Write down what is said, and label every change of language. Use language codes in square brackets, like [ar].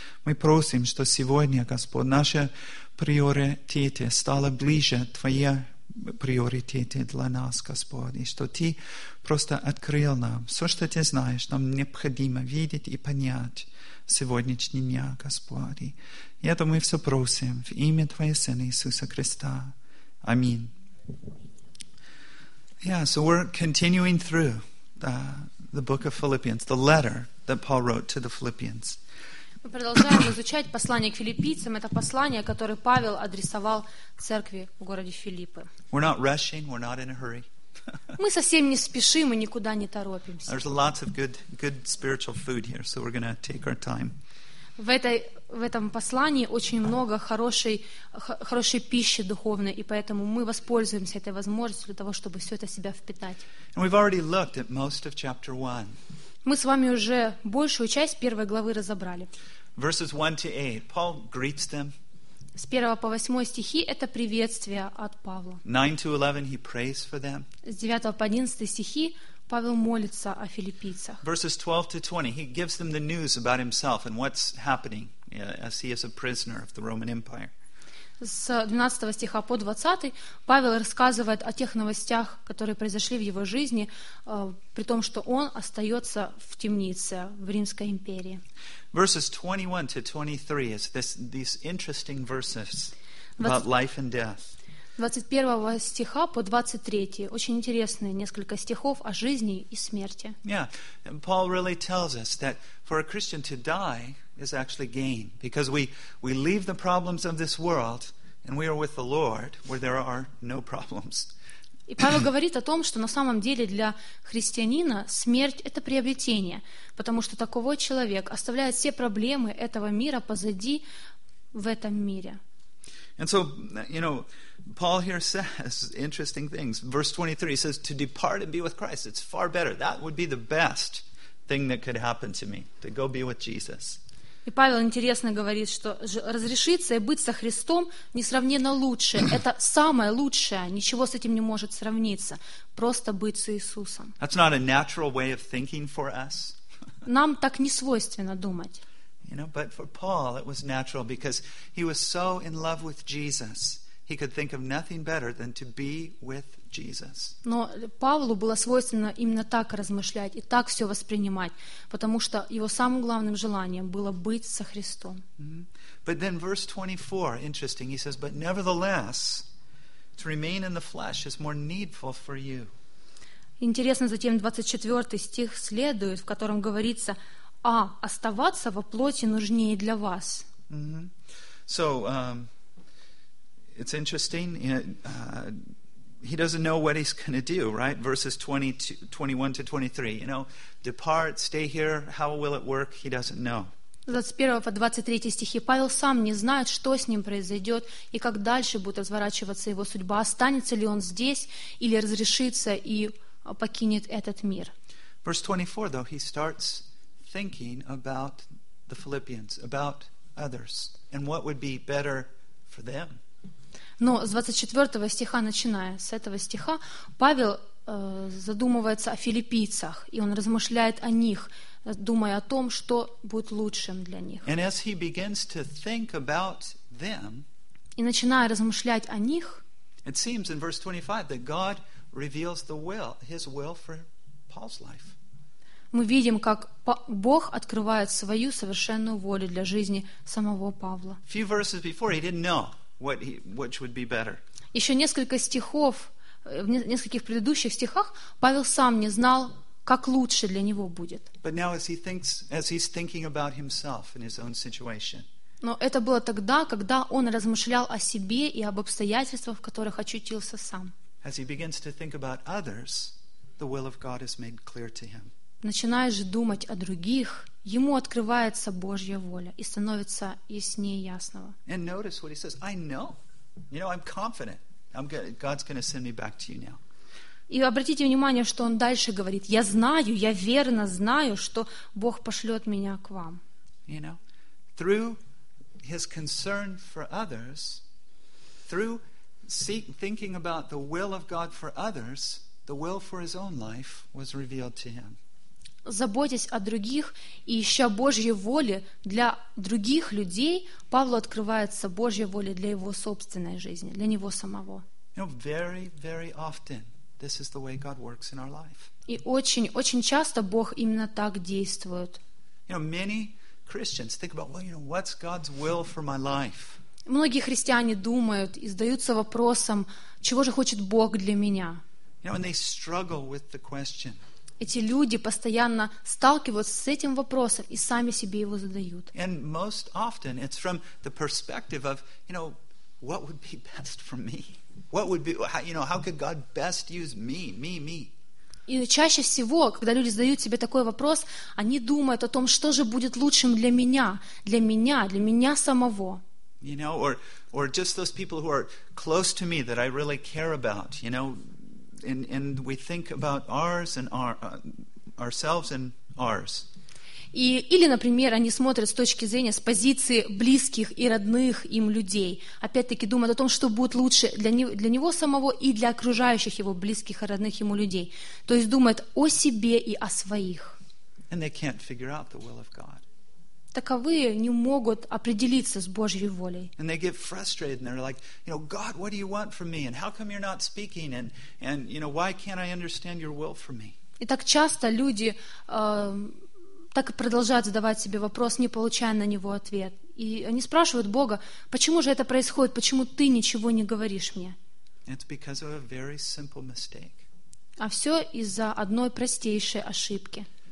[ru] Мы просим, что сегодня, Господь, наши приоритеты стали ближе Твои приоритеты для нас, Господь, и что Ты просто открыл нам все, что Ты знаешь, нам необходимо видеть и понять сегодняшний день, Господь. И это мы все просим в имя Твоего Сына Иисуса Христа. Аминь. [en] Yeah, so we're continuing through the book of Philippians, the letter that Paul wrote to the Philippians. [ru] Мы продолжаем изучать послание к филиппийцам. Это послание, которое Павел адресовал церкви в городе Филиппы. [en] We're not rushing, we're not in a hurry. [ru] Мы совсем не спешим и никуда не торопимся. [en] There's lots of good spiritual food here, so we're going to take our time. [ru] В этом послании очень много хорошей пищи духовной, и поэтому мы воспользуемся этой возможностью для того, чтобы все это в себя впитать. Мы с вами уже большую часть первой главы разобрали. С 1 по 8 стихи это приветствие от Павла. С 9 по 11 стихи Павел молится о филиппийцах. [en] Verses 12 to 20, he gives them the news about himself and what's happening as he is a prisoner of the Roman Empire. [ru] С 12 стиха по 20 Павел рассказывает о тех новостях, которые произошли в его жизни, при том, что он остается в темнице в Римской империи. [en] Verses 21 to 23 is these interesting verses about life and death. [ru] 21 стиха по 23. Очень интересные несколько стихов о жизни и смерти. [en] Yeah, Paul really tells us that for a Christian to die is actually gain, because we leave the problems of this world and we are with the Lord where there are no problems. [ru] И Павел говорит о том, что на самом деле для христианина смерть — это приобретение, потому что такого человек оставляет все проблемы этого мира позади в этом мире. [en] And so, you know, Paul here says interesting things. Verse 23, he says, to depart and be with Christ, it's far better. That would be the best thing that could happen to me, to go be with Jesus. [ru] И Павел интересно говорит, что разрешиться и быть со Христом несравненно лучше. Это самое лучшее, ничего с этим не может сравниться. Просто быть с Иисусом. [en] That's not a natural way of thinking for us. [ru] Нам так не свойственно думать. [en] You know, but for Paul it was natural because he was so in love with Jesus. He could think of nothing better than to be with Jesus. [ru] Но Павлу было свойственно именно так размышлять и так все воспринимать, потому что его самым главным желанием было быть со Христом. [en] But then verse 24, interesting, he says, but nevertheless, to remain in the flesh is more needful for you. [ru] Интересно, затем 24 стих следует, в котором говорится, а оставаться во плоти нужнее для вас. [en] So, it's interesting. He doesn't know what he's going to do, right? Verses 21 to 23. You know, depart, stay here. How will it work? He doesn't know. [ru] 21 по 23 стихи. Павел сам не знает, что с ним произойдет и как дальше будет разворачиваться его судьба. Останется ли он здесь или разрешится и покинет этот мир. [en] Verse 24, though, he starts thinking about the Philippians, about others, and what would be better for them. [ru] Но с 24 стиха, начиная с этого стиха, Павел задумывается о филиппийцах, и он размышляет о них, думая о том, что будет лучшим для них. [en] And as he begins to think about them, [ru] и начиная размышлять о них, [en] it seems in verse 25 that God reveals the will, his will for Paul's life. [ru] Мы видим, как Бог открывает свою совершенную волю для жизни самого Павла. [en] Few verses before, he didn't know which would be better. [ru] Еще несколько стихов, в нескольких предыдущих стихах Павел сам не знал, как лучше для него будет. [en] But now as he's thinking about himself and his own situation. [ru] Но это было тогда, когда он размышлял о себе и об обстоятельствах, в которых очутился сам. [en] As he begins to think about others, the will of God is made clear to him. [ru] Начиная же думать о других, ему открывается Божья воля и становится яснее ясного. [en] And notice what he says, I know. You know, I'm confident. God's going to send me back to you now. [ru] И обратите внимание, что он дальше говорит: я знаю, я верно знаю, что Бог пошлет меня к вам. [en] You know, through his concern for others, through thinking about the will of God for others, the will for his own life was revealed to him. [ru] Заботясь о других и ища Божьей воли для других людей, Павлу открывается Божья воля для его собственной жизни, для него самого. [en] You know, very, very often this is the way God works in our life. [ru] И очень, очень часто Бог именно так действует. [en] You know, many Christians think about, well, you know, what's God's will for my life? [ru] Многие христиане думают и задаются вопросом, чего же хочет Бог для меня? [en] You know, and they struggle with the question. [ru] Эти люди постоянно сталкиваются с этим вопросом и сами себе его задают. [en] And most often it's from the perspective of, you know, what would be best for me? What would be, you know, how could God best use me, me, me? [ru] И чаще всего, когда люди задают себе такой вопрос, они думают о том, что же будет лучшим для меня, для меня, для меня самого. [en] You know, or just those people who are close to me that I really care about, you know, and we think about ours and ourselves and ours. [ru] И или, например, они смотрят с точки зрения, с позиции близких и родных им людей. Опять-таки думают о том, что будет лучше для него самого и для окружающих его близких и родных ему людей. То есть думают о себе и о своих. [en] And they can't figure out the will of God. [ru] Таковые не могут определиться с Божьей волей. [en] And they get frustrated and they're like, you know, God, what do you want from me? And how come you're not speaking? And you know, why can't I understand your will for me? [ru] И так часто люди так и продолжают задавать себе вопрос, не получая на него ответ. И они спрашивают Бога, почему же это происходит, почему ты ничего не говоришь мне? [en] It's because of a very simple mistake. [ru] А все из-за одной простейшей ошибки.